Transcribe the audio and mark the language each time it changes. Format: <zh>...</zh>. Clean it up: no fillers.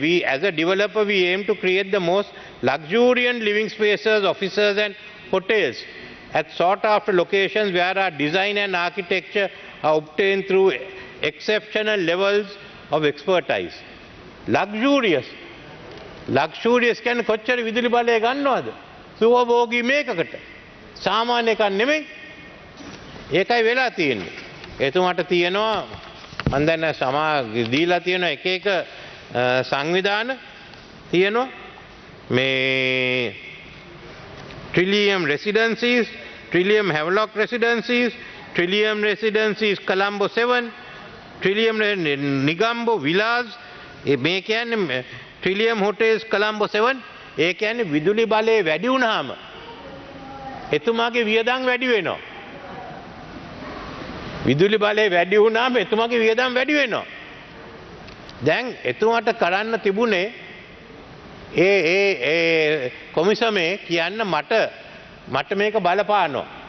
<en>We, as a developer, we aim to create the most luxuriant living spaces, offices and hotels at sought-after locations where our design and architecture are obtained through exceptional levels of expertise. Luxurious. Luxurious can</en> <si>කොච්චර විදුලි බලය ගන්නවද? සුවභෝගී මේකකට. සාමාන්‍ය එකක් නෙමෙයි. ඒකයි වෙලා තියෙන්නේ. එතුමාට තියෙනවා මම දැන් දීලා තියෙන එක එක සංවිධාන තියෙනවා මේ Trillium Residencies, Trillium Havelock Residencies, Trillium Residencies Colombo 7, Trillium Nigambo Villas, මේ කියන්නේ Trillium Hotels Colombo 7. ඒ කියන්නේ විදුලි බලය වැඩි වුණාම එතුමාගේ වියදම් වැඩි වෙනවා. විදුලි බලය වැඩි වුණාම එතුමාගේ වියදම් වැඩි වෙනවා. දැන් එතුමාට කරන්න තිබුණේ ඒ කොමිසමේ කියන්න මට මේක බලපානවා.</si>